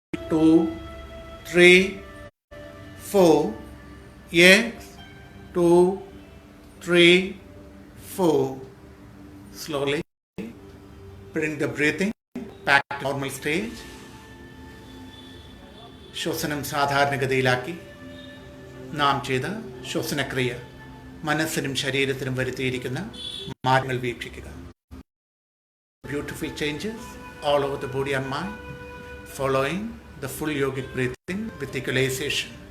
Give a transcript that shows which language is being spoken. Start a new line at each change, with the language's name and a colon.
English: 2, 3, 4. Yes. 2, 3, 4. Slowly bring the breathing back to normal stage.
Malayalam: ശ്വസനം സാധാരണഗതിയിലാക്കി നാം ചെയ്ത ശ്വസനക്രിയ മനസ്സിനും ശരീരത്തിനും വരുത്തിയിരിക്കുന്ന മാറ്റങ്ങൾ വീക്ഷിക്കുക.
English: Beautiful changes all over the body and mind following the full yogic breathing with equalization.